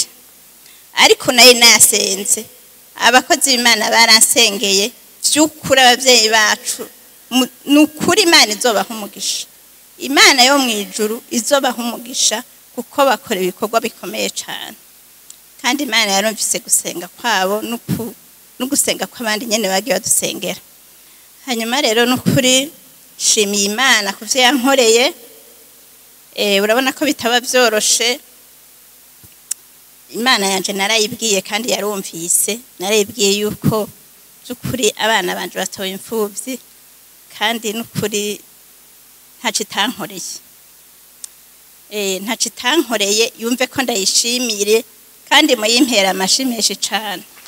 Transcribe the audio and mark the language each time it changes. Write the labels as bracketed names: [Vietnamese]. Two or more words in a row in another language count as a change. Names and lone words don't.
[Rundi] Ariko naye nasenze, abakozi b'Imana baransengeye, by'ukuri ababyeyi bacu n'ukuri Imana izobaha umugisha. Imana yo mu ijuru izobaha umugisha, kuko bakora ibikorwa bikomeye cyane. Kandi Imana yarumvise gusenga kwabo no gusenga kw'abandi nyene bagiye badusengera. Hanyuma rero n'ukuri shimiye Imana kuvyo yankoreye. Urabona ko bitaba byoroshe. Imana yanje narayibwiye kandi yarumvise, narayibwiye yuko by'ukuri abana banje batoye imfubyi, kandi n'ukuri ntaco itankoreye, yumve ko ndayishimire kandi muyimpera amashimeshi cyane.